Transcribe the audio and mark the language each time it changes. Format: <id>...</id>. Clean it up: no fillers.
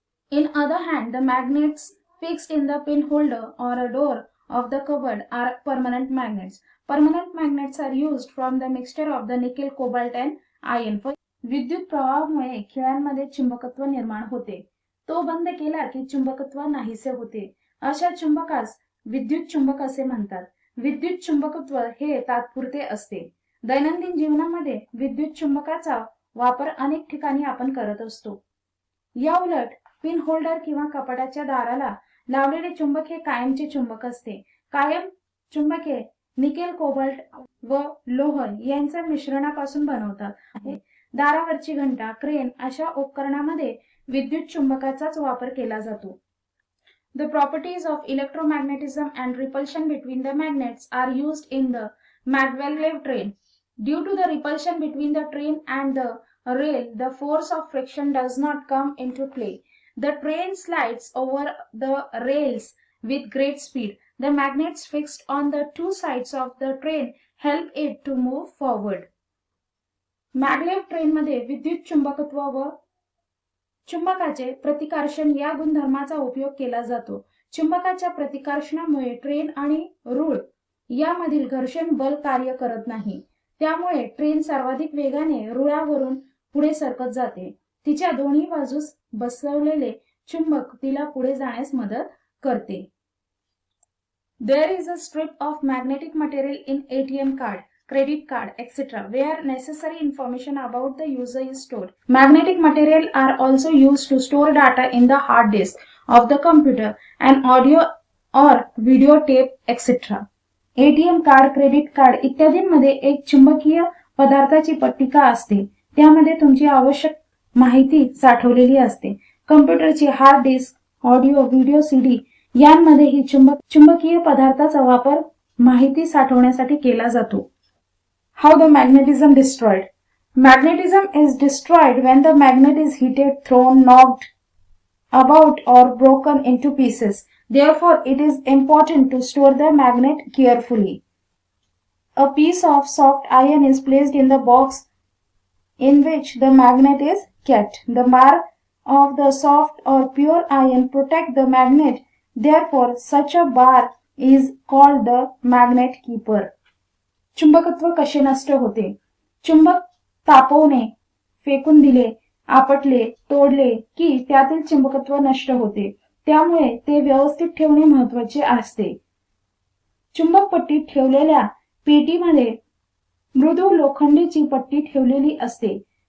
<en>In other hand, the magnets fixed in the pin holder or a door of the cupboard are permanent magnets. Permanent magnets are used from the mixture of the nickel, cobalt and iron.</en> <mr>विद्युत प्रवाहामुळे खिळ्यांमध्ये चुंबकत्व निर्माण होते. तो बंद केला की चुंबकत्व नाहीसे होते. अशा चुंबकास विद्युत चुंबक असे म्हणतात. विद्युत चुंबकत्व हे तात्पुरते असते. दैनंदिन जीवनामध्ये विद्युत चुंबकाचा वापर अनेक ठिकाणी आपण करत असतो. या उलट पिन होल्डर किंवा कपाटाच्या दाराला लावलेले चुंबक हे कायमचे चुंबक असते. कायम चुंबके निकेल, कोबाल्ट व लोह यांच्या मिश्रणापासून बनवतात. दारावरची घंटा, क्रेन अशा उपकरणामध्ये विद्युत चुंबकाचाच वापर केला जातो.</mr> <en>The properties of electromagnetism and repulsion between the magnets are used in the maglev train. Due to the repulsion between the train and the rail, the force of friction does not come into play. The train slides over the rails with great speed. The magnets fixed on the two sides of the train help it to move forward.</en> <mr>Maglev ट्रेनमध्ये विद्युत चुंबकत्व व चुंबकाचे प्रतिकर्षण या गुणधर्माचा उपयोग केला जातो. चुंबकाच्या प्रतिकर्षणामुळे ट्रेन आणि रूळ यामधील घर्षण बल कार्य करत नाही. त्यामुळे ट्रेन सर्वाधिक वेगाने रुळावरून पुढे सरकत जाते. तिच्या दोन्ही बाजूस बसवलेले चुंबक तिला पुढे जाण्यास मदत करते.</mr> <en>There is a strip of magnetic material in ATM card, credit card, etc. where necessary information about the user is stored. Magnetic material are also used to store data in the hard disk of the computer and audio or video tape, etc.</en> <mr>ATM card, credit card इत्यादींमध्ये एक चुंबकीय पदार्थाची पट्टिका असते. त्यामध्ये तुमची आवश्यक माहिती साठवलेली असते. कम्प्युटरची hard disk, audio, video CD यांमध्येही चुंबकीय पदार्थाचा वापर माहिती साठवण्यासाठी केला जातो.</mr> <en>How the magnetism destroyed? Magnetism is destroyed when the magnet is heated, thrown, knocked about or broken into pieces. Therefore, it is important to store the magnet carefully. A piece of soft iron is placed in the box in which the magnet is kept. The mark of the soft or pure iron protect the magnet. Therefore, such a bar is called the magnet keeper.</en> <mr>चुंबकत्व कसे नष्ट होते? चुंबक तापवणे, फेकून दिले, आपटले, तोडले की त्यातील चुंबकत्व नष्ट होते. त्यामुळे ते व्यवस्थित ठेवणे महत्त्वाचे असते. चुंबक पट्टीत ठेवलेल्या पेटीमध्ये मृदू लोखंडीची पट्टी ठेवलेली असते.</mr>